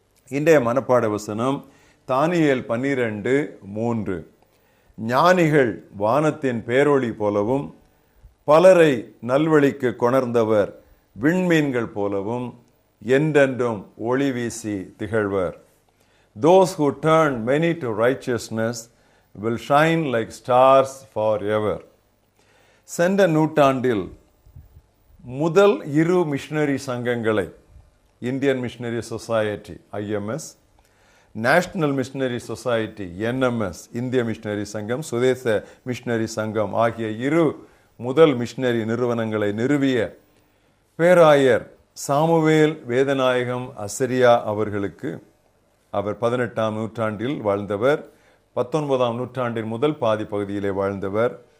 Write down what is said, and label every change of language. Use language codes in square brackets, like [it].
[ta] இன்றைய மனப்பாட வசனம் தானியேல் 12:3. ஞானிகள் வானத்தின் பேரொளி போலவும் பலரை நல்வழிக்கு கொணர்ந்தவர் விண்மீன்கள் போலவும் என்றென்றும் ஒளி வீசி திகழ்வர். [en] Those who turn many to righteousness will shine like stars forever. [ta] சென்ற நூற்றாண்டில் முதல் 2 missionary சங்கங்களை, Indian missionary society IMS, national missionary society NMS, இந்திய மிஷனரி சங்கம், சுதேச மிஷனரி சங்கம் ஆகிய 2 முதல் மிஷனரி நிறுவனங்களை நிறுவிய பேராயர் சாமுவேல் வேதநாயகம் அசரியா அவர்களுக்கு, அவர் 18ஆம் நூற்றாண்டில் வாழ்ந்தவர், 19ஆம் நூற்றாண்டின் முதல் பாதி பகுதியிலே வாழ்ந்தவர்.